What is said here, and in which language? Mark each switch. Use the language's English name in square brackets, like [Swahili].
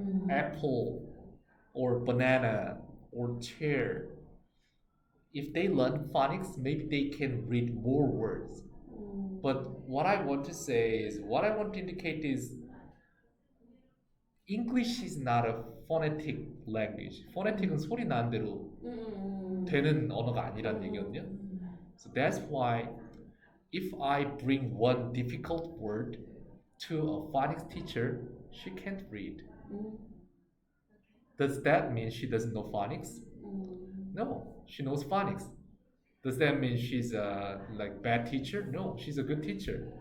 [English] Apple, or banana, or chair. If they learn phonics, maybe they can read more words. But what I want to say is, what I want to indicate is, English is not a phonetic language. [Korean] Phonetic은 소리 나는 대로 되는 언어가 아니란 얘기거든요. [English] So that's why if I bring one difficult word to a phonics teacher, she can't read. Does that mean she doesn't know phonics? No, she knows phonics. Does that mean she's a bad teacher? No, she's a good teacher.